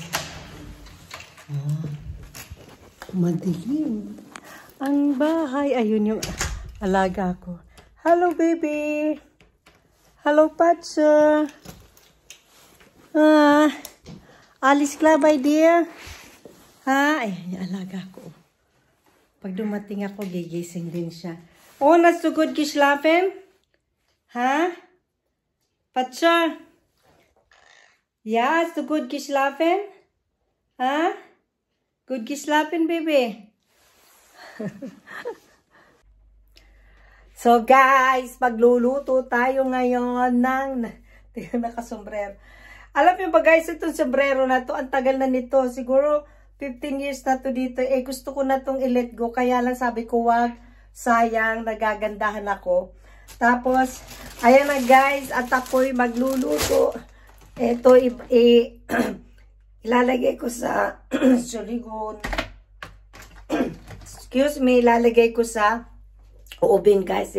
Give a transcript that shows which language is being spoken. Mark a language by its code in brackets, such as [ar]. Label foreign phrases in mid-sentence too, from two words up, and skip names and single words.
[tl] Madilim. Ang bahay. Ayun yung alaga ko. [en] Hello baby. Hello Patsa. [tl] Alis ka [en] my dear. [tl] Ayan yung alaga ko. Pag dumating ako, gigising din siya. [de] Oh, nasugod geschlafen? Patsa? Ja, hast du gut geschlafen? Gut geschlafen, baby? [en] So guys, [tl] magluluto tayo ngayon ng nakasombrero. Alam niyo ba guys, itong sombrero na to, ang tagal na nito. Siguro 15 years na to dito. Gusto ko na tong i-let go. Kaya lang sabi ko, wag, sayang, nagagandahan ako. Tapos, ayan na guys, at ako'y magluluto. Ito, ilalagay ko sa suligon. [en] Excuse me, [tl] ilalagay ko sa oven guys.